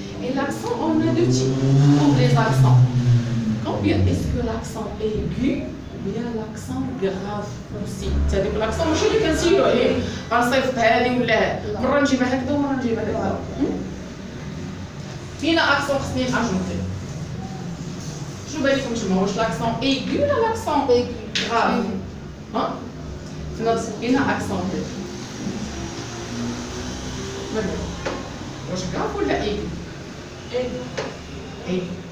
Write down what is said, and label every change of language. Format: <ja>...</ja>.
<fr>Et l'accent, on a 2 types pour les accents. Combien est-ce que l'accent aigu? Il y a l'accent grave aussi. C'est-à-dire que l'accent</fr> <ar>ماشي اللي كنسيلو عليه غنصيفط هذه ولا مرة نجيبها هكذا ومرة نجيبها هكذا. فينا accent خصني ناجوتي. شنو بان لكم تما واش l'accent aigu ولا l'accent grave؟ ها؟ فينا accent aigu. واش grave ولا aigu؟ aigu.</ar>